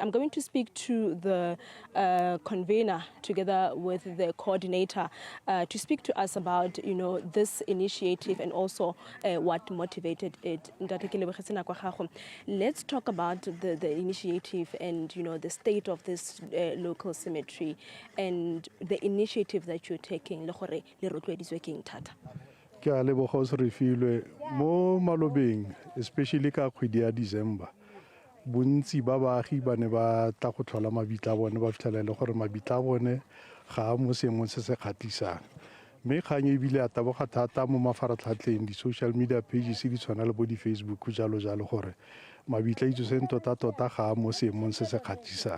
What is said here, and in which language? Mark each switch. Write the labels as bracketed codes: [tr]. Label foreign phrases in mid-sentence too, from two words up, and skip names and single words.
[en] I'm going to speak to the convener together with the coordinator to speak to us about this initiative and also what motivated it. Let's talk about the initiative and the state of this local cemetery and the initiative that you're taking. [tn] Ke a leboga o se re filwe mo malobeng, especially ka kgwedi ya December. Bontsi ba baagi ba ne ba tla go tlhola mabitla a bone ba fitlhela le gore mabitla a bone ga a mo seemong se se kgatlhisang. Mme kgang ebile a taboga thata mo mafaratlhatlheng, di- [en] social media pages [tn] di tshwana le bo di-Facebook jalo gore mabitla a Itsoseng tota ga a mo seemong se se kgatlhisang.